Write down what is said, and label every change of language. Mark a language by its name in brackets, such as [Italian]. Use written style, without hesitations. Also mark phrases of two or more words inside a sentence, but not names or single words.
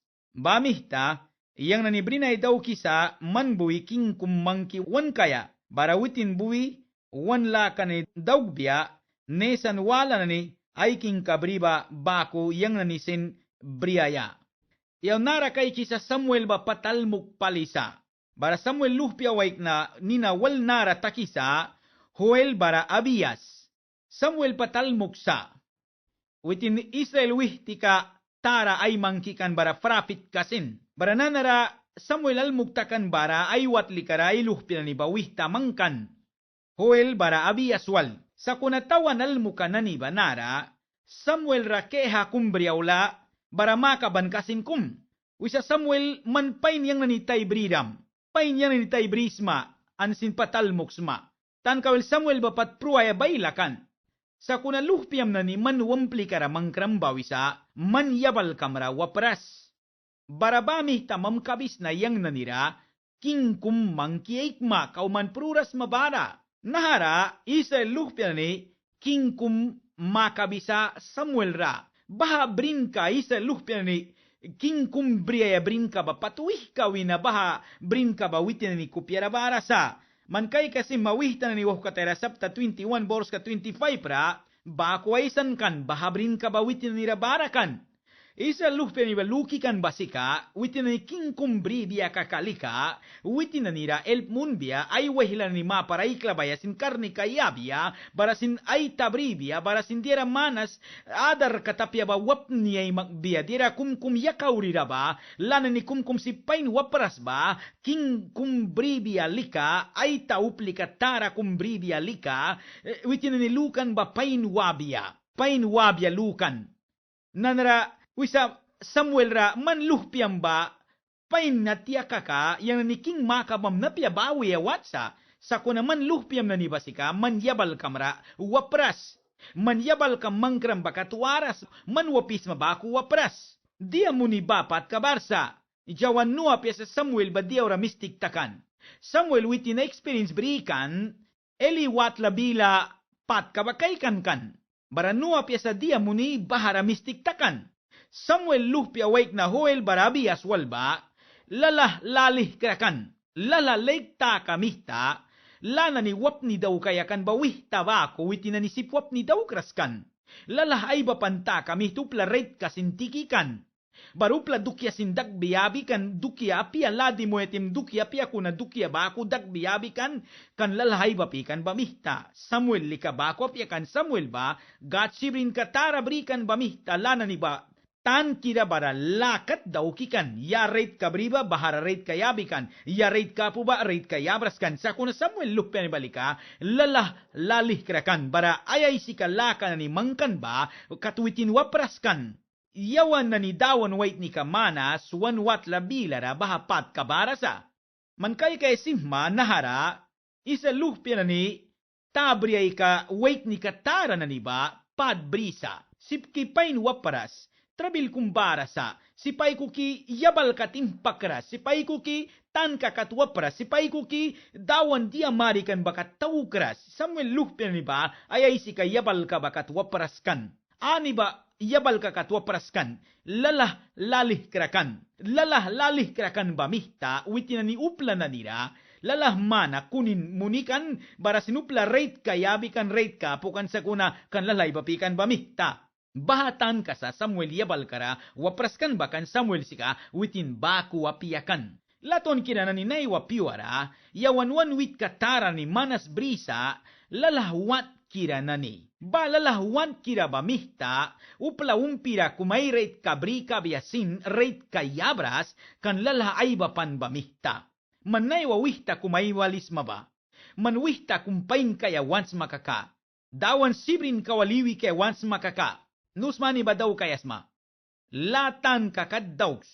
[Mískito] Bamihta, yang nanibrinay daw kisa manbuwi king kumangki wan kaya, barawitin buwi wan lakani dagbya, nesan wala nani ay king kabriba bako yang nanisin briaya. Yaw nara kay kisa Samuel ba patalmuk palisa, bara Samuel luhpya waik na nina wal nara takisa, Hoel bara Abias, Samuel patalmuk sa, witin Israel wihtika tara ay mangkikan bara frapit kasin. Bara nanara Samuel almugtakan bara ay watlikara ay luhpila ni bawih tamangkan. Hoel bara Abiaswal. Sa kunatawan almukan na ni banara, Samuel rakeha kumbriawla bara makaban kasin kum. Wisa Samuel manpain yang nanitay bridam. Pain yang nanitay brisma ansin patalmuksma. Tan kawil Samuel bapat pruaya baylakan. Sa kuna luhpiam na ni manwampli kara mangkrambawisa man yabal kamra wapras. Barabami tamam kabis na yang nanira king kum mangkiikma kauman pruras mabara. Nahara isa luhpiam ni king kum makabisa Samuel ra. Baha brin ka isa luhpiam ni king kum briya brin ka ba patuih kawina baha brin ka ba witin ni kupyara barasa. Man kay kasi mawihtan ni wah katera Sapta 21 bors ka 25 ra, bakwaisan kan bahabrin ka ba witin ni rabarakan. Isa luhpe ni baluki kan basika, witin ni king kumbri biya kakalika, witin na nira elp munbia, ay wahilan ni maparaikla bayasin karni kayabia, barasin ay tabribia, barasin dira manas, adar katapya ba wap niya magbiya, dira kumkum yakaurira ba, lana ni kumkum si pain wapras ba, king kumbri biya lika, ay tauplika tara kumbri biya lika, witin ni lukan ba pain wabia lukan. Nanara, wisa Samuel ra man luhpiam ba pain na tiyakaka yang niking makabam na piyabawi watsa sa kunaman luhpiam na nibasika manyabal kamra wapras. Manyabal ka mangkram bakat waras manwapis mabaku wapras. Dia muni bapat kabarsa. Jawan nuap ya sa Samuel ba dia ora mistik takan. Samuel witi na experience berikan eli wat labila pat kabakaikan kan. Baranuap ya sa dia muni bahara mistik takan. Samuel luhpi awake na hoel barabi aswalba lalah lalih kerakan. Lala legta kamihta lana ni wap ni daw kaya kan bawih tabako witi na ni sipwap ni daw kraskan. Lalah ay bapanta kami tupla rate kasintikikan. Barupla dukya sindak biyabi kan dukya apia ladi mo etim dukya apia kuna dukya bako dak biyabi kan lalahay bapi kan bamihta. Samuel lika bako apia kan Samuel ba gatsibrin katara berikan bamihta lana ni ba tan kira bara lakat daw kikan ya rate kabriba bahara rate kayabikan ya rate kapu ba rate kayabraskan sa kuna Samuel lukpe ni balika lalah lalih kerakan bara ayay si kalaka ni mangkan ba katwitin wapraskan yawan na ni dawan wait ni kamana suwan wat labilara bahapat kabarasa man kay simma nahara isa lukpe na ni tabriyay ka wait ni katara na ni ba pad brisa sipki pain wapras trabil kumbara sa sipay ko ki yabal katimpakra sipay ko ki tan kakatwapra sipay ko ki dawan dia marikan bakat tawkras Samuel lukpe ni ba ayay si ka yabal ka bakat wapraskan ani ba yabal ka katwapraskan lalah lalih kerakan ba mihta witina ni upla na nira lalah mana kunin munikan bara sinupla rate kayabikan rate ka pukan sa kuna kan lalay bapikan ba mihta. Bahatan ka sa Samuel yabal kara wapraskan bakan Samuel sika witin baku wapiakan. Laton kira na ni naiwa piwara yawanwan wit katara ni manas brisa lalahwat kira na ni. Ba lalahwan kira ba mihta upla umpira kumay rate kabrika biyasin rate kayabras kan lalah ay bapan ba mihta. Manaywa wihta kumay walis maba. Manwihta kumpain kaya once makaka. Dawan sibrin kawaliwi kaya once makaka. Nusmani ba daw kayasma? Latan kakadauks.